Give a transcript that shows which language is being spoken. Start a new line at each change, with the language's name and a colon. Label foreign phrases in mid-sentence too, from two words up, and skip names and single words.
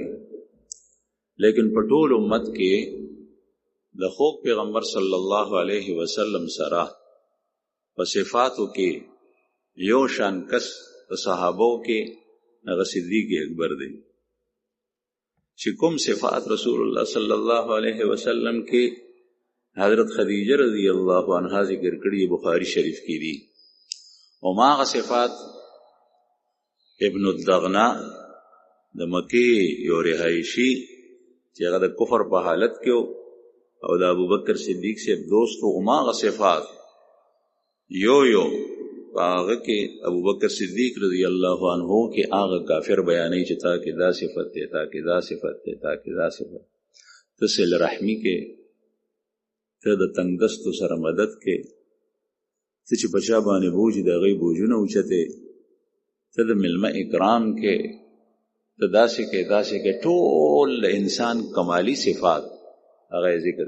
Pashto: لیکن په ټول امت کې د خوږ پیغمبر
Arabic: صلی الله علیه وسلم
Pashto: سره په صفاتو کې یو شان کس په صحابو کې هغه صدیق اکبر دی، چې کوم صفات رسول الله صلی الله علیه وسلم کې حضرت خدیجه
Arabic: رضی الله عنها
Pashto: ذکر کړي بخاری شریف کې دي. او ماغه صفات ابن الدغنا د مکی یو رهایشي چې هغه د کفر په حالت کې او د ابو بکر صدیق سے دوست او ماغه صفات یو هغه کې ابو بکر صدیق
Arabic: رضی الله عنه
Pashto: کې هغه کافر بیانې چې تا کې دا صفت دی، تا کې دا صفت دی، تا کې دا صفت. ته صله رحمی کې، ته د تنگدستو سره مدد کې، ته چې بچا باندې بوج د هغې بوجونه اوچته، ته د ملمه اکرام کې، ته داسې کې داسې کې، ټول انسان کمالی صفات هغه ذکر.